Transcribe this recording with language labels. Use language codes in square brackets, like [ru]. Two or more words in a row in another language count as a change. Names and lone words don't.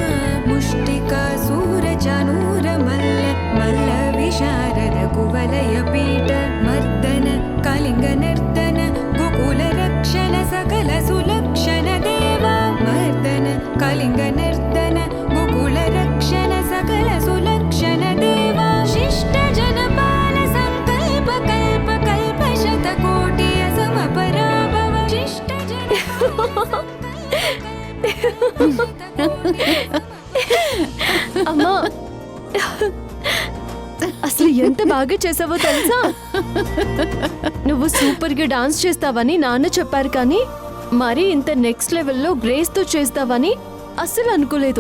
[sa] मुष्टिकासूरचानूरमल्ल मल्ल विशारद कुवलयपीठ मर्दन कलिङ्गनर्दन गोकुलरक्षण सकल सुलक्षण देवा मर्दन कलिङ्गनर्दन गोकुलरक्षण सकल सुलक्षण देवा शिष्ट जनपाल संकल्प कल्प कल्प शतकोटि समपराभव शिष्ट [te] అమ్మా అసలు ఎంత బాగా చేసావో తెలుసా? నువ్వు సూపర్ గా డాన్స్ చేస్తావని నాన్న చెప్పారు, కానీ మరి ఇంత [en] next levello [te] గ్రేస్ తో చేస్తావని అస్సలు అనుకోలేదు.